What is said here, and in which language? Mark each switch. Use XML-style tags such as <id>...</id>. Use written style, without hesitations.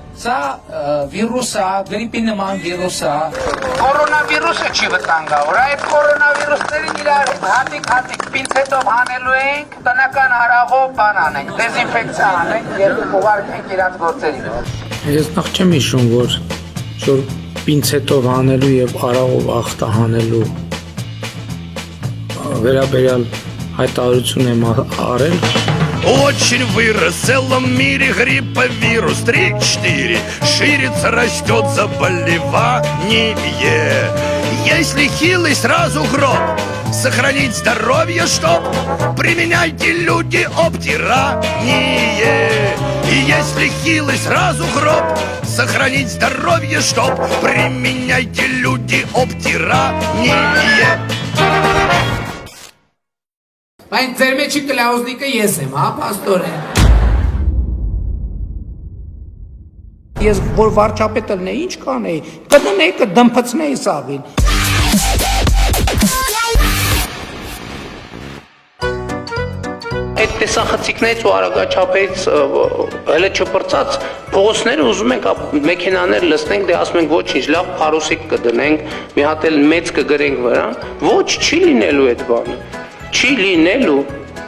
<hy>Սա վիրուս է, գրիպի նման վիրուս է։ Կորոնավիրուսը չի վտանգավոր, այդ կորոնավիրուսներին իրար հատիկ պինցետով հանելու ենք, տնական հարաղով բան անենք, դեզինֆեկցիա անենք և ուղարկենք իրանց գործերի։ Ես նախ չեմ հիշում, որ պինցետով հանելու և արաղով ախտահանելու վերաբերյալ հայտարարություն եմ արել։</hy> <ru>Очень вырос в целом мире грипповирус 3-4. Ширится, растет заболевание. Если хилый, сразу гроб. Сохранить здоровье, чтоб применяйте люди обтирание. И если хилый, сразу гроб. Сохранить здоровье, чтоб применяйте люди обтирание.</ru> <hy>Բայց ձեր մեջի կլաուզնիկը ես եմ, հա, պաստորեն։ Ես որ վարչապետը լինեի, ինչ կանեի, կդնեի, կդմփցնեի սաղին։ Այդ տեսախցիկներից ու արագաչափերից հələ չպրծած փողոցները ուզում ենք մեքենաներ լցնենք, դե ասում ենք ոչինչ, լավ փարուսիկ կդնենք, մի հատ էլ մեծ կգրենք վրա, ոչ չի լինելու այդ բանը։ Չի լինելու։</hy>